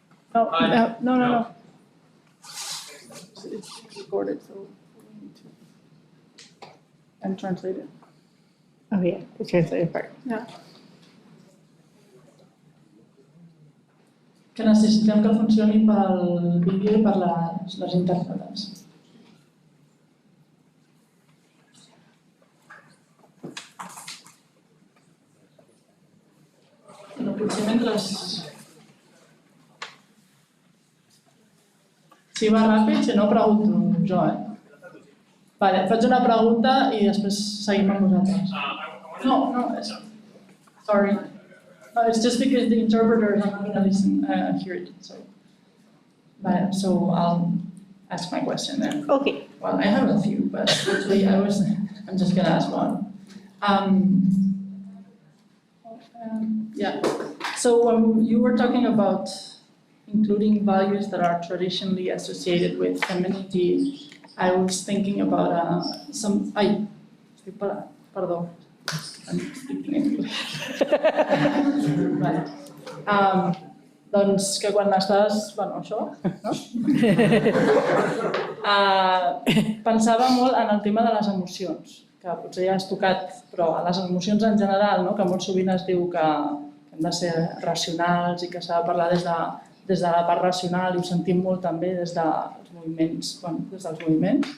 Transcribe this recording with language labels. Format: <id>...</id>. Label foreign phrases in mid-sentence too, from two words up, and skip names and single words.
<en>No. It's recorded, so we need to... And translate it. Oh, yeah, the translated part. Yeah.</en> <ca>Que necessitem que funcioni pel vídeo i per les intèrpretes. No, potser mentre... Si va ràpid, si no, pregunto jo, Vale, faig una pregunta i després seguim amb vosaltres.</ca> <en>No, sorry. No, it's just because the interpreters are not going to listen, hear it. So I'll ask my question then. Okay. Well, I have a few, but actually I'm just going to ask one. Yeah. So when you were talking about including values that are traditionally associated with femininity, I was thinking about some. Perdó. I'm speaking English.</en> <ca>Vale. Doncs que quan estàs... Bueno, això, no? Pensava molt en el tema de les emocions, que potser ja has tocat, però a les emocions en general, no? Que molt sovint es diu que hem de ser racionals i que s'ha de parlar des de la part racional, i ho sentim molt també des dels moviments.</ca>